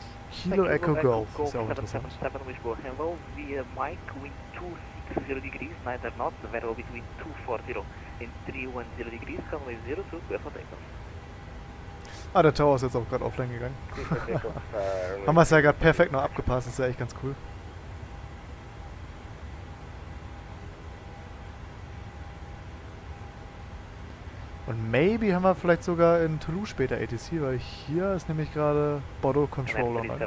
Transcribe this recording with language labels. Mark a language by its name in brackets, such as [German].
[German] Kilo Echo Golf, ist ja auch interessant. [English] 777 Lisboa, hello, via Mike, wind 260 degrees, neither not, the variable between 240 and 310 degrees, runway 02, clear for takeoff. [German] Ah, der Tower ist jetzt auch gerade offline gegangen. Haben wir es ja gerade perfekt noch abgepasst, das ist ja echt ganz cool. Und maybe haben wir vielleicht sogar in Toulouse später ATC, weil hier ist nämlich gerade Bordeaux Controller.